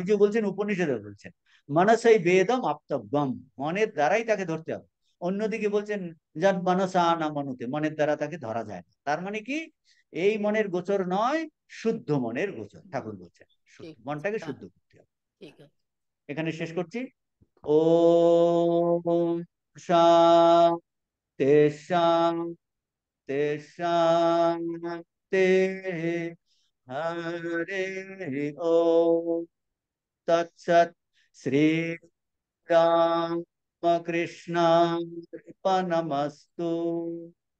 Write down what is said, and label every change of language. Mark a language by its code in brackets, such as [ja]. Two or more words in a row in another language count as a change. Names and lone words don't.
[bn] স্বামীজি বলছেন, উপনিষদে বলছেন [sa] মানসই বেদম আপ্তব্যম, [bn] মনের দ্বারাই তাকে ধরতে হবে। অন্যদিকে বলছেন যার [sa] মানসা না মনুতে, [bn] মনের দ্বারা তাকে ধরা যায় না। তার মানে কি, এই মনের গোচর নয়, শুদ্ধ মনের গোচর, ঠাকুর বলছেন শুদ্ধ ঠিক আছে, মনটাকে শুদ্ধ তাহলে করতে হবে। ঠিক আছে। এখানে শেষ করছি। [sa] ওম শান্তি शान्ति हरे ओम तत्सत। श्री राम कृष्ण अर्पणमस्तु।